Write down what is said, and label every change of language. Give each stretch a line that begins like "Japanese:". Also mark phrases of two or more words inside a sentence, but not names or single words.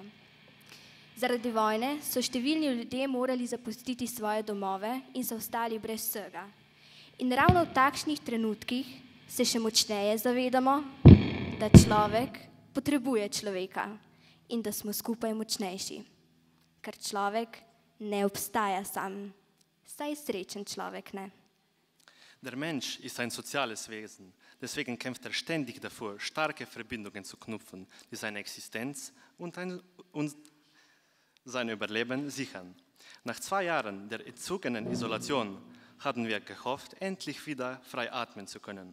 Slovenian: Zaradi vojne so številni ljudje morali zapustiti svoje domove in so ostali brez vsega. In ravno v takšnih trenutkih se še močneje zavedamo, da človek potrebuje človeka in da smo skupaj močnejši. Ker človek ne obstaja sam, saj srečen človek ne.
German: Der Mensch ist ein soziales Wesen. Deswegen kämpft er ständig davor, starke Verbindungen zu knüpfen, die seine Existenz und sein Überleben sichern. Nach 2 Jahren der erzwungenen Isolation hatten wir gehofft, endlich wieder frei atmen zu können.